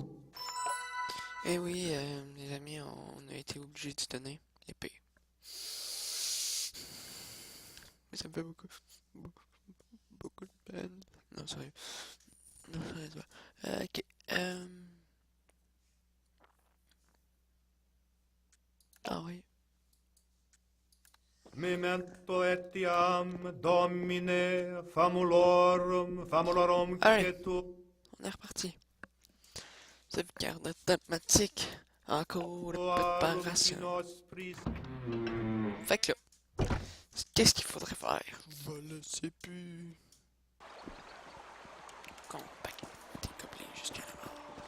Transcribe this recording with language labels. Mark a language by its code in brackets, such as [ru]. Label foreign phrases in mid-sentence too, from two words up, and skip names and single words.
[fr] Eh oui, les amis, on a été obligés de se donner l'épée. Mais ça me fait beaucoup de peine. Non, sérieux. Non, sérieux, ok. Ah oui. [la] Memento etiam domine famulorum [fr] Allez, [la] quietum. [fr] on est reparti. Sauvegarde automatique. Encore préparation. Fait que là, qu'est-ce qu'il faudrait faire? Je le sais plus. Compact des gobelins jusqu'à la mort.